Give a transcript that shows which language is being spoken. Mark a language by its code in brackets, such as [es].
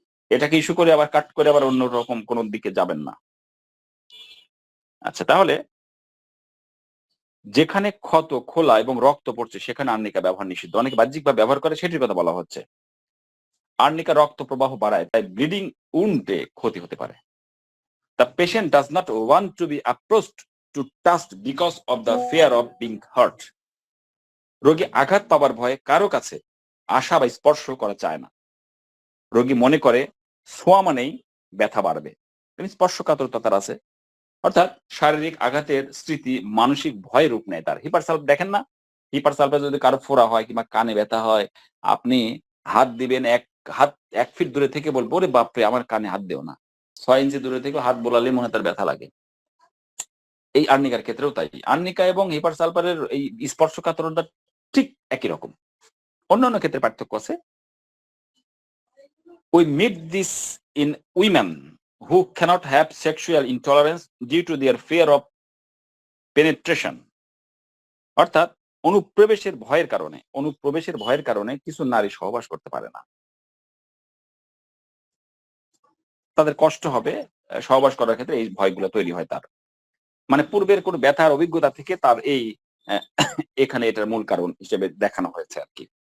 [bn] এটাকে ইস্যু করে আবার কাট করে আবার অন্যরকম কোন দিকে যাবেন না। আচ্ছা, তাহলে যেখানে ক্ষত খোলা এবং রক্ত পড়ছে সেখানে আর্নিকা ব্যবহার নিষিদ্ধ। অনেকে বাহ্যিকভাবে ব্যবহার করে, সেটির কথা বলা হচ্ছে। আর্নিকা রক্ত প্রবাহ বাড়ায়, তাই ব্লিডিং উন্ডে ক্ষতি হতে পারে। [en] The patient does not want to be approached to touch because of the fear of being hurt. [bn] রোগী আঘাত পাবার ভয়ে কারো কাছে আসা বা স্পর্শ করা চায় না। রোগী মনে করে ছোঁয়া মানেই ব্যথা বাড়বে, স্পর্শকাতরতা তার আছে। অর্থাৎ শারীরিক আঘাতের স্মৃতি মানসিক ভয় রূপ নেয় তার। হিপারসালভ দেখেন না, হিপারসালভে যদি কারো ফোড়া হয় কিংবা কানে ব্যথা হয়, আপনি হাত দিবেন, হাত 1 ফিট দূরে থেকে বলবো ওরে বাপরে আমার কানে হাত দেও না। 6 ইঞ্চি দূরে থেকে হাত বোলালে মনে তার ব্যথা লাগে। এই আর্নিকার ক্ষেত্রেও তাই। আর্নিকা এবং হিপারসালফারের এই স্পর্শকাতরতা ঠিক একই রকম, অন্যান্য ক্ষেত্রে পার্থক্য আছে। [en] We meet this in women who cannot have sexual intolerance due to their fear of penetration. [bn] অর্থাৎ অনুপ্রবেশের ভয়ের কারণে কিছু নারী সহবাস করতে পারে না, তাদের কষ্ট হবে সহবাস করার ক্ষেত্রে, এই ভয়গুলো তৈরি হয় তার। মানে পূর্বের কোন ব্যথার অভিজ্ঞতা থেকে তার এই এখানে এটার মূল কারণ হিসেবে দেখানো হয়েছে আর কি।